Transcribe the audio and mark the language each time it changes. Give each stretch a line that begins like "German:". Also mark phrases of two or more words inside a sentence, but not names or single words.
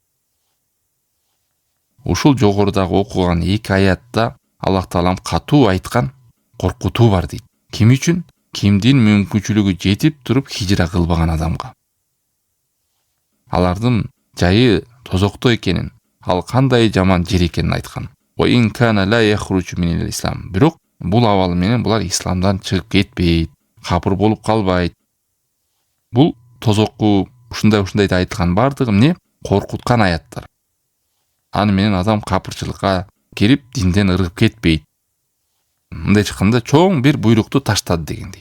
Kyrgyz: Ушул жогорудагы окуган эки аятта Аллах таалам катуу айткан коркутуу бар дейт. Ким үчүн? Кимдин мүмкүнчүлүгү жетип туруп хижра кылбаган адамга. Алардын жайы тозокто экенин, ал кандай жаман жер экенин айткан.
Arabic: وَإِنْ كَانَ لَا يَخْرُجُ مِنَ الْإِسْلَامِ.
Kyrgyz: Бирок бул абалы менен булар исламдан чыгып кетпейт, капыр болуп калбайт. Бул тозокку ушундай айткан бардыгы эмне? Коркуткан аяттар. Аны менен адам капырчылыкка кирип, динден ыргып кетпейт. Мындай чыкканда чоң бир буйрукту таштады дегендей.